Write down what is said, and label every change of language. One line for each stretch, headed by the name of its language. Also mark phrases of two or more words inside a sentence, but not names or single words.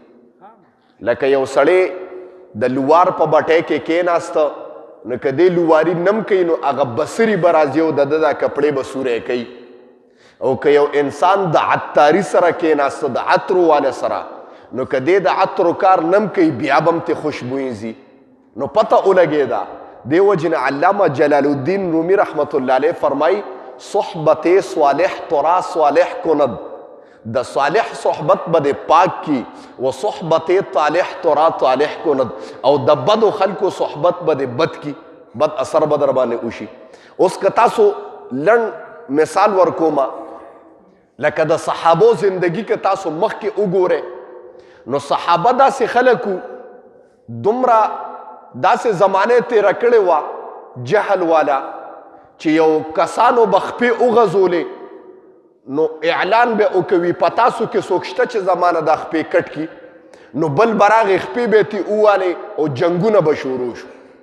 Pashto: لکه یو سړی د لوار په بټۍ کې کېناسته، نو که دې لواري نم کوي نو هغه بصري به راځي او د ده دا کپړې به سوری کوي. او که یو انسان د عطاري سره کېناسته، د عطرو والا سره، نو که دې د عطرو کار نم کوي بیا به هم ترې خوشبویي ځي. نو پته ولګېده. دې وجې نه علامه جلال الدین رومي
Arabic: رحمت الله علیه
Pashto: فرمایي
Persian: صحبت صالح ترا صالح کند،
Pashto: د صالح صحبت به دې پاک کی،
Persian: و صحبت طالح ترا طالح کند،
Pashto: او د بدو خلکو صحبت به دې بد کی، بد اثر به در باندې وشي. اوس که تاسو لنډ مثال ورکومه، لکه د صحابو زندگی که تاسو مخکې وګورئ، نو صحابه داسې خلکو دومره داسې زمانه تېره کړې وه جهل والا چې یو کسانو به خپې وغځولې نو اعلان به وکوي په تاسو کې څوک شته چې زمانه دا خپې کټ کي، نو بل به راغې خپې به یې ترې ووالې او جنګونه به شروع شو.